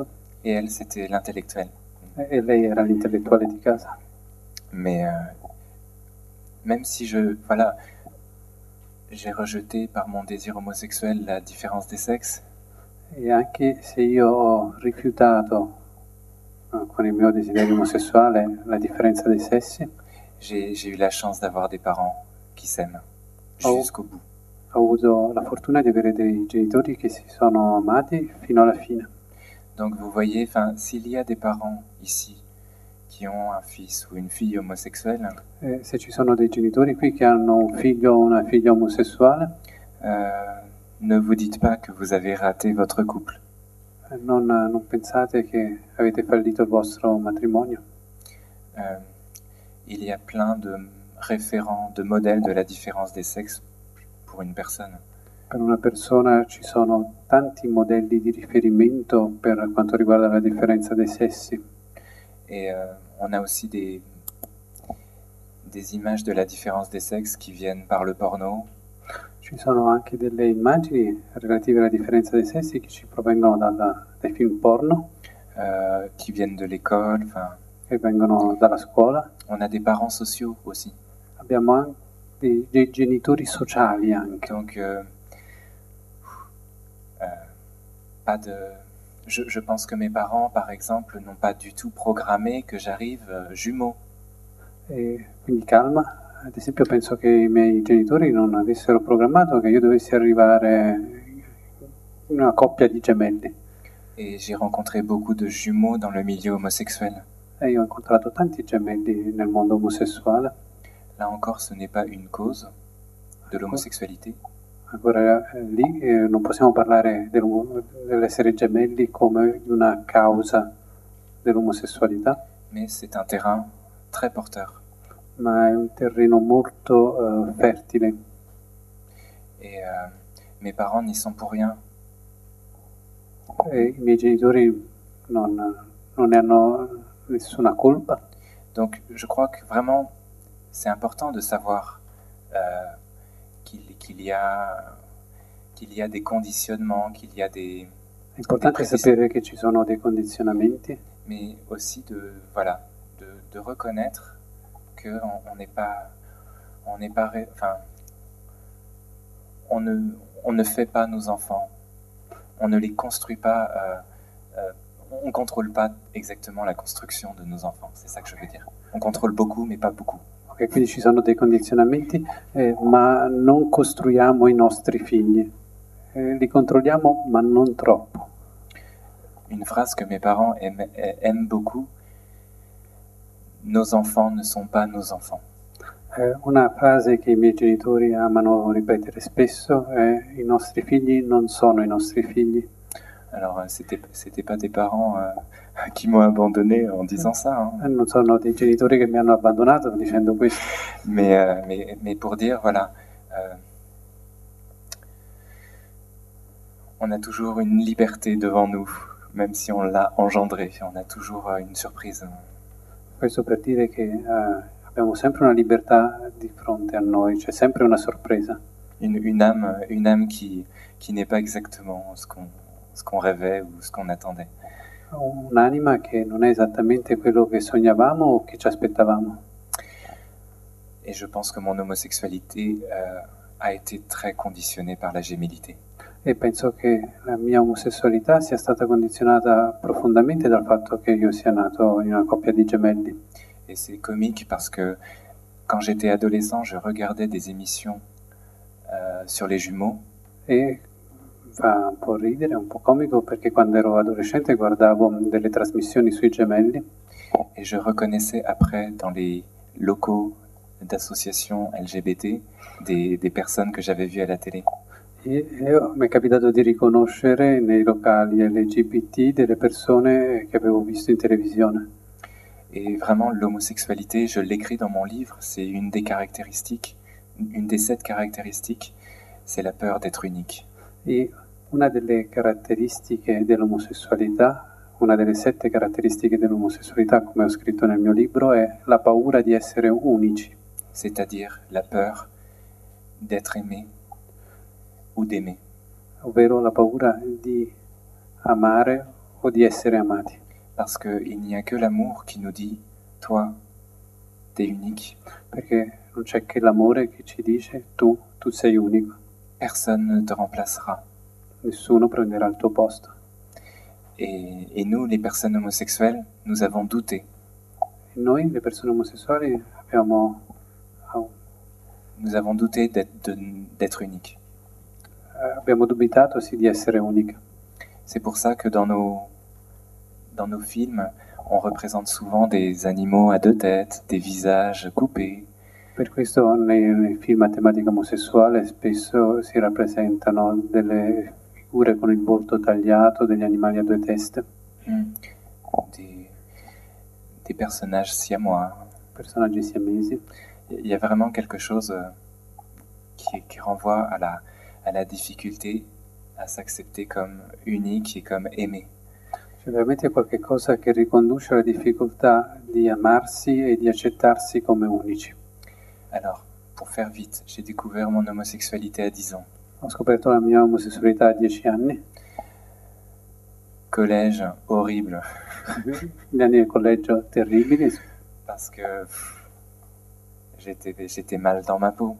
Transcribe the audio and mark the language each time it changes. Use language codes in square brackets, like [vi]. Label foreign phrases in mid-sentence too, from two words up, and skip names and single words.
[fr] Et elle, c'était l'intellectuel. [it] e lei era l'intellettuale di casa. [fr] Mais même si j'ai rejeté par mon désir homosexuel la différence des sexes, [it] E anche se io ho rifiutato con il mio desiderio omosessuale la differenza dei sessi, [fr] j'ai eu la chance d'avoir des parents qui s'aiment Oh. jusqu'au bout. [it] ho avuto la fortuna di avere dei genitori che si sono amati fino alla fine. [fr] Donc vous voyez, s'il y a des parents ici qui ont un fils ou une fille homosexuelle, [it] Se ci sono dei genitori qui che hanno un figlio o una figlia omosessuale, [fr] ne vous dites pas que vous avez raté votre couple. [it] non pensate che avete fallito il vostro matrimonio. [fr] Il y a plein de référents, de modèles de la différence des sexes pour une personne. [it] Per una persona ci sono tanti modelli di riferimento per quanto riguarda la differenza dei sessi. [fr] Et on a aussi des images de la différence des sexes qui viennent par le porno, [it] Ci sono anche delle immagini relative alla differenza dei sessi che ci provengono dai film porno, [fr] qui viennent de l'école. [it] che vengono dalla scuola. [fr] On a des parents sociaux aussi. [it] Abbiamo anche dei genitori sociali anche. [fr] Donc, pas de... Je pense que mes parents, par exemple, n'ont pas du tout programmé que j'arrive jumeau. [it] E quindi calma. Ad esempio penso che i miei genitori non avessero programmato che io dovessi arrivare in una coppia di gemelli. [fr] Et j'ai rencontré beaucoup de jumeaux dans le milieu homosexuel. [it] E io ho incontrato tanti gemelli nel mondo omosessuale. [fr] Là encore, ce n'est pas une cause de l'homosexualité. [it] Ancora lì non possiamo parlare dell'essere gemelli come di una causa dell'omosessualità, [fr] Mais c'est un terrain très porteur. [it] ma è un terreno molto fertile. [fr] Et mes parents n'y sont pour rien. [it] E i miei genitori non ne hanno nessuna colpa. [fr] Donc je crois que vraiment, c'est important de savoir qu'il y a des conditionnements, qu'il y a des... [it] È importante sapere che ci sono dei condizionamenti, [fr] mais aussi de reconnaître qu'on n'est pas, on ne fait pas nos enfants, on ne les construit pas, on contrôle pas exactement la construction de nos enfants, c'est ça que je veux dire. On contrôle beaucoup, mais pas beaucoup. ok? [it] Quindi ci sono dei condizionamenti, ma non costruiamo i nostri figli. Li controlliamo, ma non troppo. [fr] Une phrase que mes parents aiment beaucoup: nos enfants ne sont pas nos enfants. [it] Una frase che i miei genitori amano ripetere spesso è: i nostri figli non sono i nostri figli. [fr] Alors, c'était pas des parents qui m'ont abandonné en disant ça, hein. [it] Non sono dei genitori che mi hanno abbandonato dicendo questo, [fr] mais pour dire, voilà, on a toujours une liberté devant nous, même si on l'a engendré, on a toujours une surprise. [it] questo per dire che abbiamo sempre una libertà di fronte a noi, c'è sempre una sorpresa. [fr] Une âme qui n'est pas exactement ce qu'on rêvait ou ce qu'on attendait. [it] un'anima che non è esattamente quello che sognavamo o che ci aspettavamo. [fr] Et je pense que mon homosexualité a été très conditionnée par la gémellité. [it] E penso che la mia omosessualità sia stata condizionata profondamente dal fatto che io sia nato in una coppia di gemelli. [fr] Et c'est comique parce que quand j'étais adolescent, je regardais des émissions sur les jumeaux. [it] E fa un po' ridere, un po' comico, perché quando ero adolescente guardavo delle trasmissioni sui gemelli [fr] Et je reconnaissais après dans les locaux d'associations LGBT des personnes que j'avais vues à la télé. [it] e mi è capitato di riconoscere nei locali LGBT delle persone che avevo visto in televisione. [fr] Et vraiment, l'homosexualité, je l'écris dans mon livre, c'est une des caractéristiques, une des 7 caractéristiques, c'est la peur d'être unique. [it] E una delle caratteristiche dell'omosessualità, una delle 7 caratteristiche dell'omosessualità, come ho scritto nel mio libro, è la paura di essere unici, [fr] C'est-à-dire la peur d'être aimé ou d'aimer. [it] ovvero la paura di amare o di essere amati. [fr] Parce qu'il n'y a que l'amour qui nous dit, toi, t'es unique, [it] Perché non c'è che l'amore che ci dice tu sei unico, [fr] personne ne te remplacera. [it] nessuno prenderà il tuo posto. [fr] Et nous, les personnes homosexuelles, nous avons douté. [it] E noi, le persone omosessuali, abbiamo [fr] Nous avons douté d'être uniques. [it] dubitato sì di essere uniche. [fr] C'est pour ça que dans nos films, on représente souvent des animaux à 2 têtes, des visages coupés. [it] Per questo nei film a tematica omosessuale spesso si rappresentano delle figure con il volto tagliato, degli animali a 2 teste, [fr] Des personnages siamois. [it] personaggi siamesi. [fr] Il y a vraiment quelque chose qui renvoie à la difficulté à s'accepter comme unique et comme aimé. [it] C'è veramente qualche cosa che riconduce alla difficoltà di amarsi e di accettarsi come unici. [fr] Alors, pour faire vite, j'ai découvert mon homosexualité à 10 ans. [it] Ho scoperto la mia omosessualità a 10 anni, [fr] Collège horrible, [it] gli anni del collegio terribili, [fr] parce que j'étais mal dans ma peau